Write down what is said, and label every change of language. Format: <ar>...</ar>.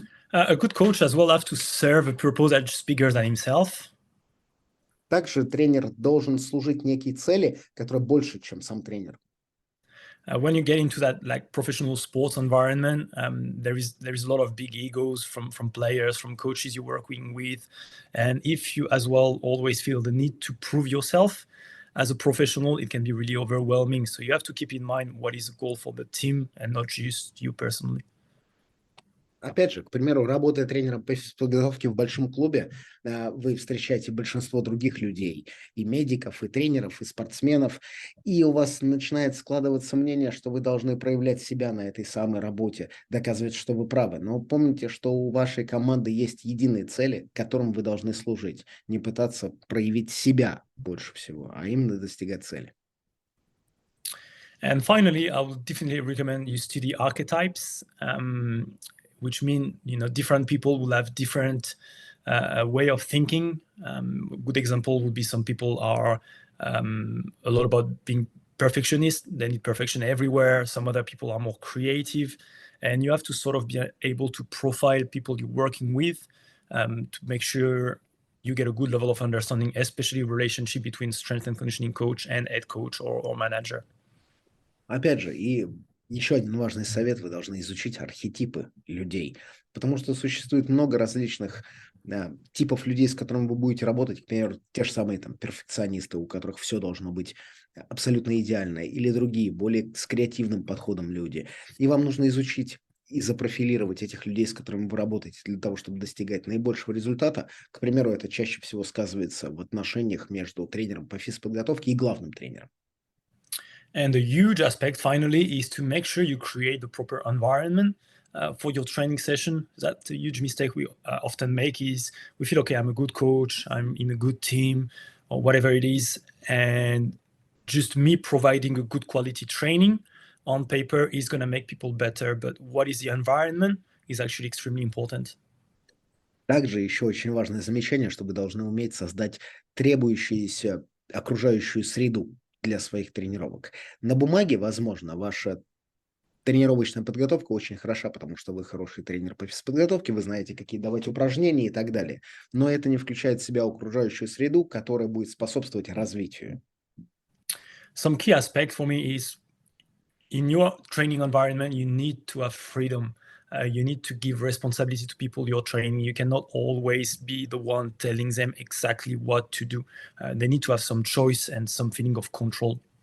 <en>A good coach as well have to serve a purpose as bigger than himself.</en> <ru>Также тренер должен служить некие цели, которые больше, чем сам тренер.</ru> <en>When you get into that like professional sports environment, there is a lot of big egos from players, from coaches you're working with, and if you as well always feel the need to prove yourself as a professional, it can be really overwhelming. So you have to keep in mind what is the goal for the team and not just you personally.</en> <ru>Опять же, к примеру, работая тренером по подготовке в большом клубе, вы встречаете большинство других людей, и медиков, и тренеров, и спортсменов, и у вас начинает складываться мнение, что вы должны проявлять себя на этой самой работе, доказывать, что вы правы. Но помните, что у вашей команды есть единые цели, которым вы должны служить, не пытаться проявить себя больше всего, а именно достигать цели.</ru> <en>And finally, I would definitely recommend you study archetypes. Which mean different people will have different way of thinking. A good example would be some people are a lot about being perfectionist. They need perfection everywhere. Some other people are more creative, and you have to sort of be able to profile people you're working with to make sure you get a good level of understanding, especially relationship between strength and conditioning coach and head coach or manager.</en> <ru>Опять же, и еще один важный совет: вы должны изучить архетипы людей, потому что существует много различных типов людей, с которыми вы будете работать. Например, те же самые перфекционисты, у которых все должно быть абсолютно идеально, или другие, более с креативным подходом люди. И вам нужно изучить и запрофилировать этих людей, с которыми вы работаете, для того, чтобы достигать наибольшего результата. К примеру, это чаще всего сказывается в отношениях между тренером по физподготовке и главным тренером.</ru> <en>And the huge aspect, finally, is to make sure you create the proper environment for your training session. That's a huge mistake we often make is we feel, okay, I'm a good coach, I'm in a good team, or whatever it is, and just me providing a good quality training on paper is going to make people better. But what is the environment is actually extremely important.</en> <ru>Также еще очень важное замечание, что вы должны уметь создать требующуюся окружающую среду для своих тренировок. На бумаге, возможно, ваша тренировочная подготовка очень хороша, потому что вы хороший тренер по физподготовке, вы знаете, какие давать упражнения и так далее. Но это не включает в себя окружающую среду, которая будет способствовать развитию.</ru> <en>Some key aspect for me is in your training environment, you need to have freedom. You need to give responsibility to people you're training. You cannot always be the one telling them exactly what to do. They need to have some choice and some feeling of control.</en>